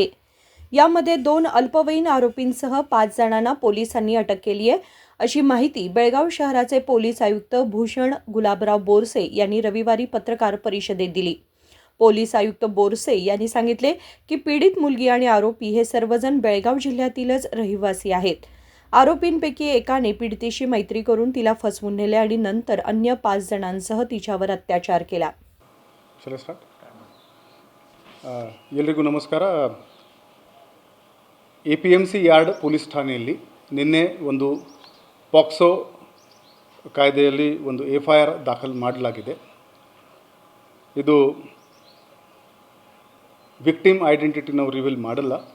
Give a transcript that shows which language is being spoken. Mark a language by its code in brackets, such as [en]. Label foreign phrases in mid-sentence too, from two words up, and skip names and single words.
[mr] यामध्ये 2 अल्पवयीन आरोपींसह 5 जणांना पोलिसांनी अटक केली आहे, अशी माहिती बेळगाव शहराचे पोलीस आयुक्त भूषण गुलाबराव बोरसे यांनी रविवारी पत्रकार परिषदेत दिली. पोलीस आयुक्त बोरसे यांनी सांगितले की पीडित मुलगी आणि आरोपी हे सर्वजण बेळगाव जिल्ह्यातीलच रहिवासी आहेत. आरोपींपैकी एकाने पीडितेशी मैत्री करून तिला फसवून नेले आणि नंतर अन्य 5 जणांसह तिच्यावर अत्याचार केला. [kn] ಎಲ್ಲರಿಗೂ ನಮಸ್ಕಾರ. APMC ಯಾರ್ಡ್ ಪೊಲೀಸ್ ಠಾಣೆಯಲ್ಲಿ ನಿನ್ನೆ ಒಂದು ಪಾಕ್ಸೋ ಕಾಯ್ದೆಯಲ್ಲಿ ಒಂದು FIR ದಾಖಲು ಮಾಡಲಾಗಿದೆ. ಇದು ವಿಕ್ಟಿಮ್ ಐಡೆಂಟಿಟಿ ನಾವು ರಿವೀಲ್ ಮಾಡಲ್ಲ.